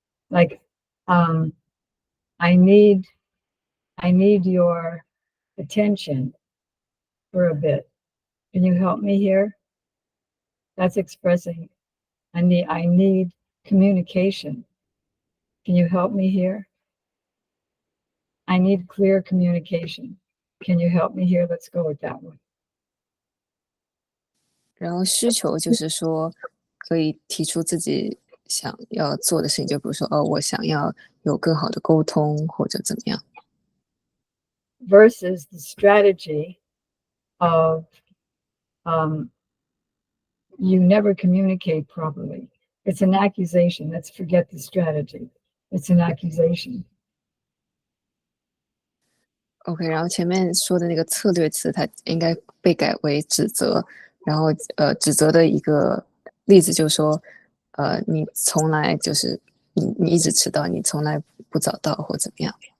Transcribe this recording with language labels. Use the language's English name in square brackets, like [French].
[English] Like, um, I need I need your attention for a bit. Can you help me here? That's expressing I need communication. Can you help me here? I need clear communication. Can you help me here? Let's go with that one. [Chinese] 然后需求就是说，可以提出自己想要做的事情，就比如说，哦，我想要有更好的沟通，或者怎么样。 [English] Versus the strategy of um, you never communicate properly. It's an accusation. Let's forget the strategy. It's an accusation. [Chinese] OK，然后前面说的那个策略词，它应该被改为指责。然后指责的一个例子就是说，你从来就是你一直迟到，你从来不早到或怎么样。